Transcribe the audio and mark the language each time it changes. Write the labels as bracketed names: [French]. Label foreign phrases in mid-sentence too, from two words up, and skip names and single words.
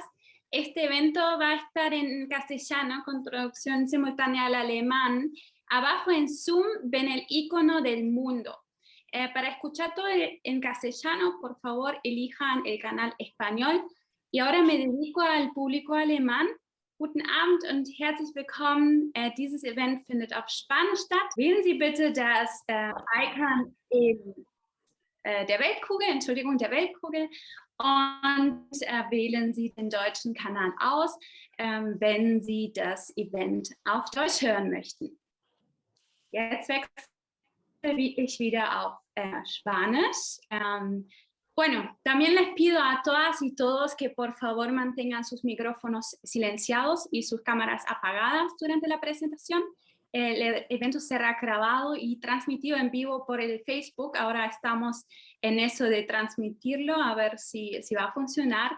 [Spanish] Este evento va a estar en castellano con traducción simultánea al alemán. Abajo en Zoom ven el icono del mundo. Para escuchar todo en castellano, por favor, elijan el canal español. Y ahora me dedico al público alemán. [German] Guten Abend und herzlich willkommen. Dieses Event findet auf Spanisch statt. Wählen Sie bitte das Icon der Weltkugel, und wählen Sie den deutschen Kanal aus, wenn Sie das Event auf Deutsch hören möchten. Jetzt wechsle ich wieder auf Spanisch. [Spanish] Bueno, también les pido a todas y todos que por favor mantengan sus micrófonos silenciados y sus cámaras apagadas durante la presentación. El evento será grabado y transmitido en vivo por el Facebook. Ahora estamos en eso de transmitirlo, a ver si va a funcionar.